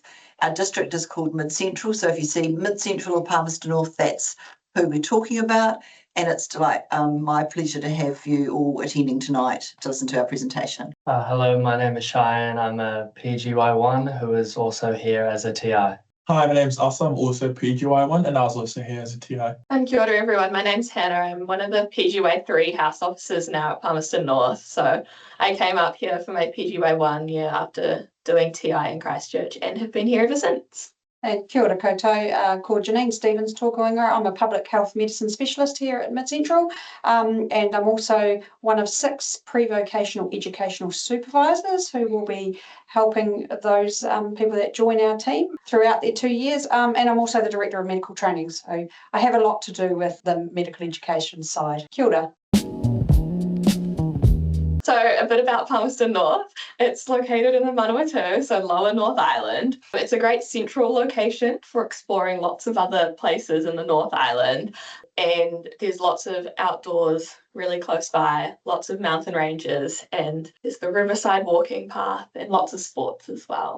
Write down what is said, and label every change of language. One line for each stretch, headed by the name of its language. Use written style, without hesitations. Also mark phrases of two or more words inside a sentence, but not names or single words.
English: Our district is called Mid Central, so if you see Mid Central or Palmerston North, that's who we're talking about. And it's my pleasure to have you all attending tonight to listen to our presentation. Hello, my name is Cheyenne. I'm a PGY1 who is also here as a TI. Hi, my name's Asa. I'm also PGY1 and I was also here as a TI.
Māori: Kia ora
English: everyone, my name's Hannah. I'm one of the PGY3 house officers now at Palmerston North. So I came up here for my PGY1 year after doing TI in Christchurch and have been here ever since.
Māori: Kia ora koutou, ko Janine Stevens tōkoinga.
English: I'm a public health medicine specialist here at Mid Central, and I'm also one of 6 pre-vocational educational supervisors who will be helping those people that join our team throughout their 2 years, and I'm also the Director of Medical Training, so I have a lot to do with the medical education side.
Māori: Kia ora.
English: So a bit about Palmerston North. It's located in the Manawatu, so Lower North Island. It's a great central location for exploring lots of other places in the North Island. And there's lots of outdoors really close by, lots of mountain ranges, and there's the Riverside walking path and lots of sports as well.